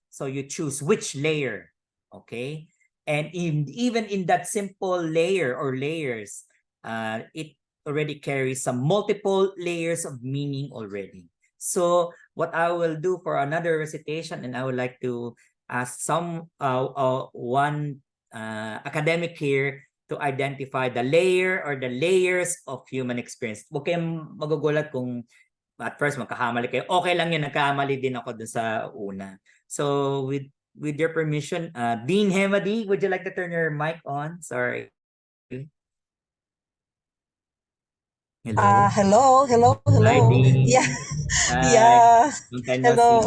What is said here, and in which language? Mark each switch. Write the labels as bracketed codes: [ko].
[en] So you choose which layer, okay? And even in that simple layer or layers, it already carries some multiple layers of meaning already. So what I will do for another recitation, and I would like to ask one academic here to identify the layer or the layers of human experience. [tl] Huwag kayong magugulat kung [en] at first [tl] magkakamali kayo. Okay lang yun, nagkamali din ako dun sa una. [en] So with your permission, Dean Hemadi, would you like to turn your mic on? Sorry. Hello? Hello. Hi, Dean. Yeah, Hi. yeah. Long time no Hello.